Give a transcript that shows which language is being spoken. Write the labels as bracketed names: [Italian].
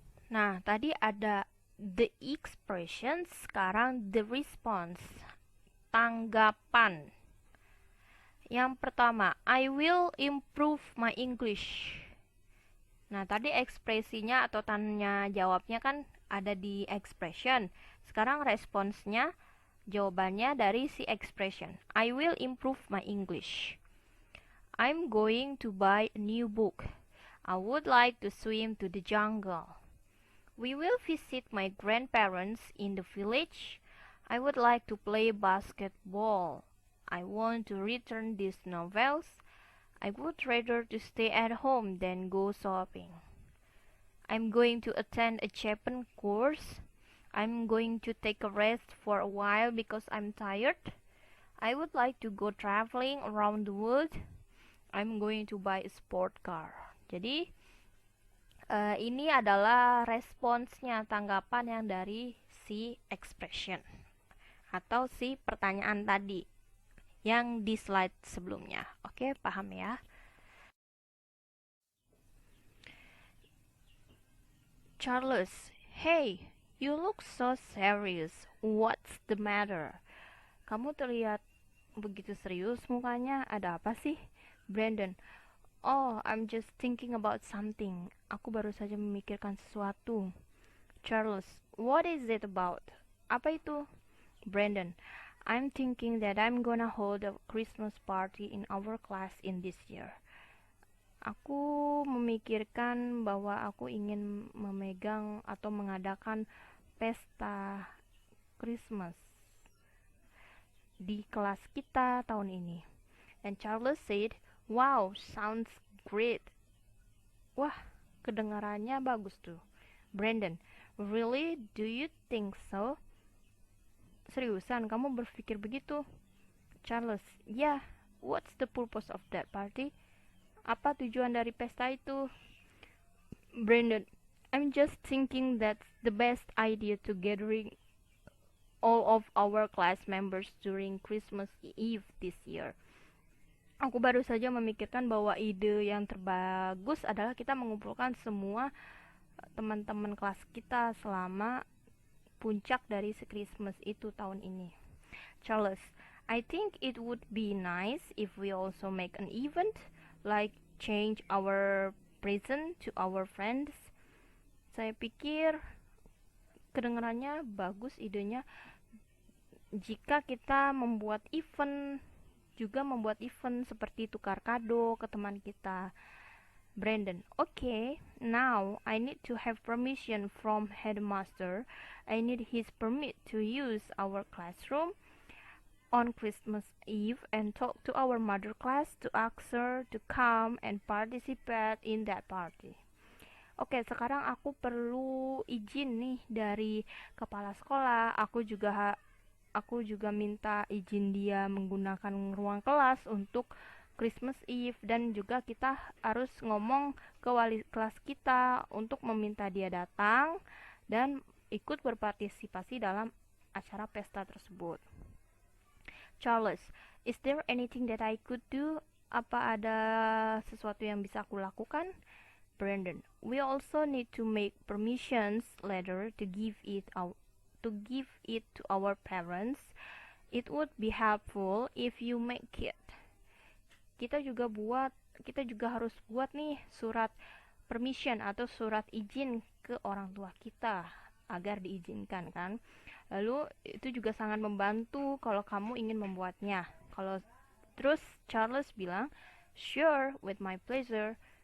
[Indonesian] Nah, tadi ada [English] the expression, [Indonesian] sekarang [English] the response, [Indonesian] tanggapan. Yang pertama, [English] I will improve my English. [Indonesian] Nah, tadi ekspresinya atau tanya jawabnya kan ada di expression. Sekarang responsnya, jawabannya dari si expression. [English] I will improve my English. I'm going to buy a new book. I would like to swim to the jungle. We will visit my grandparents in the village. I would like to play basketball. I want to return these novels. I would rather to stay at home than go shopping. I'm going to attend a Japan course. I'm going to take a rest for a while because I'm tired. I would like to go traveling around the world. I'm going to buy a sport car. [Indonesian] Jadi ini adalah responsnya, tanggapan yang dari si expression atau si pertanyaan tadi yang di slide sebelumnya. Oke, paham ya? [English] Charles, hey, you look so serious. What's the matter? [Indonesian] Kamu terlihat begitu serius mukanya. Ada apa sih? [English] Brandon, oh, I'm just thinking about something. [Indonesian] Aku baru saja memikirkan sesuatu. [English] Charles, what is it about? [Indonesian] Apa itu? [English] Brandon, I'm thinking that I'm gonna hold a Christmas party in our class in this year. [Indonesian] Aku memikirkan bahwa aku ingin memegang atau mengadakan pesta Christmas di kelas kita tahun ini. [English] And Charles said, wow, sounds great. [Indonesian] Wah, kedengarannya bagus tuh. [English] Brandon, really? Do you think so? [Indonesian] Seriusan, kamu berpikir begitu? [English] Charles, yeah, what's the purpose of that party? [Indonesian] Apa tujuan dari pesta itu? [English] Brandon, I'm just thinking that's the best idea to gathering all of our class members during Christmas Eve this year. [Indonesian] Aku baru saja memikirkan bahwa ide yang terbagus adalah kita mengumpulkan semua teman-teman kelas kita selama puncak dari Christmas itu tahun ini. [English] Charles, I think it would be nice if we also make an event, like change our present to our friends. [Indonesian] Saya pikir kedengarannya bagus idenya jika kita membuat event seperti tukar kado ke teman kita. [English] Brandon, okay, now I need to have permission from headmaster. I need his permit to use our classroom on Christmas Eve and talk to our mother class to ask her to come and participate in that party. [Indonesian] Oke, sekarang aku perlu izin nih dari kepala sekolah. Aku juga minta izin dia menggunakan ruang kelas untuk Christmas Eve, dan juga kita harus ngomong ke wali kelas kita untuk meminta dia datang dan ikut berpartisipasi dalam acara pesta tersebut. [English] Charles, is there anything that I could do? [Indonesian] Apa ada sesuatu yang bisa aku lakukan? [English] Brandon, we also need to make permissions letter to give it to our parents. It would be helpful if you make it. [Indonesian] Kita juga harus buat nih surat permission atau surat izin ke orang tua kita agar diizinkan kan. Lalu itu juga sangat membantu kalau kamu ingin membuatnya. Terus Charles bilang, [English] sure, with my pleasure.